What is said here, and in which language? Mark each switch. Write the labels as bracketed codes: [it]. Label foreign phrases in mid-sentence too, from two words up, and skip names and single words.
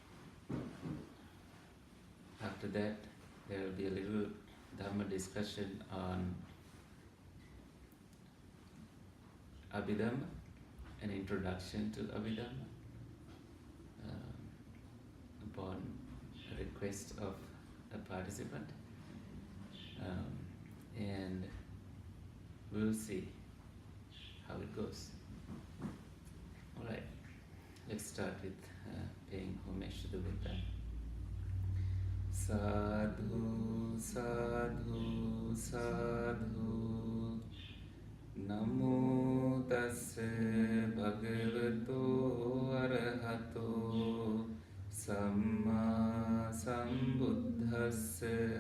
[en] After that, there will be a little Dhamma discussion on Abhidhamma, an introduction to Abhidhamma, upon request of a participant. And we'll see how it goes. Alright, let's start with paying homage to the Buddha. [pi] Sadhu, sadhu, sadhu. Namo tassa bhagavato arahato samma sambuddhassa.